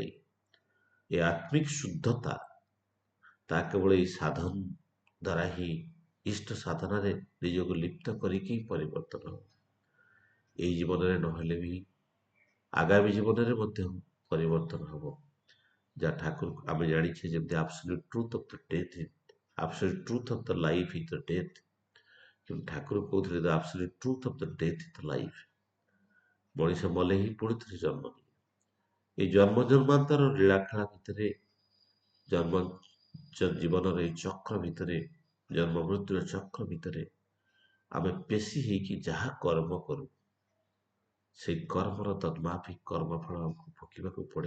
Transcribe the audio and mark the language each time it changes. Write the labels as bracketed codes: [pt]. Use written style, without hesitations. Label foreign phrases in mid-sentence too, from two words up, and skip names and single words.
[or] ଏ ଆତ୍ମିକ ଶୁଦ୍ଧତା, ତାହା କେବଳ ଏଇ ସାଧନ ଦ୍ୱାରା ହିଁ, ଇଷ୍ଟ ସାଧନାରେ ନିଜକୁ ଲିପ୍ତ କରିକି ପରିବର୍ତ୍ତନ ହେବ। ଏଇ ଜୀବନରେ ନହେଲେ ବି ଆଗାମୀ ଜୀବନରେ ମଧ୍ୟ ପରିବର୍ତ୍ତନ ହେବ। ଯାହା ଠାକୁର ଆମେ ଜାଣିଛେ, ଯେମିତି [en] absolute truth of the death, absolute truth of the life is the death। [or] କିନ୍ତୁ ଠାକୁର କହୁଥିଲେ [en] the absolute truth of the death is the life। [or] ମଣିଷ ମଲେ ହିଁ ପୁଣି ଥରେ ଜନ୍ମ ନିଏ। এই ଜନ୍ମ ଜନ୍ମାନ୍ତର ଲୀଳାଖେଳା ଭିତରେ, ଜନ୍ମ ଜୀବନର এই ଚକ୍ର ଭିତରେ, ଜନ୍ମ ମୃତ୍ୟୁର ଚକ୍ର ଭିତରେ ଆମେ ପେଶୀ ହେଇକି ଯାହା କର୍ମ କରୁ, ସେଇ କର୍ମର ତନ୍ମାଫିକ କର୍ମଫଳ ଆମକୁ ଭୋଗିବାକୁ ପଡ଼େ।